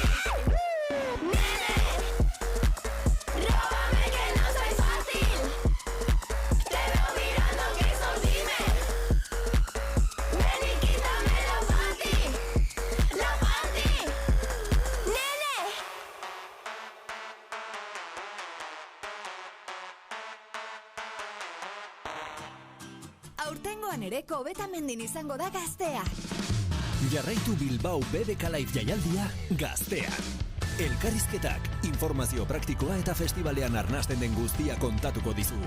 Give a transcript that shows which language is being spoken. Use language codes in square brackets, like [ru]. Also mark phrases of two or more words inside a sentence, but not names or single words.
[es] ¡Nene! ¡Róbame que no soy fácil! Te veo mirando que eso dime. Ven y quítamelo pa' ti, lo pa' ti. ¡Nene! [eu] Aurtengoan ere Kobetamendin izango da gaztea. Jarraitu Bilbao BBK Live jaialdia gaztean. Elkarrizketak, informazio praktikoa eta festivalean arnasten den guztia kontatuko dizugu.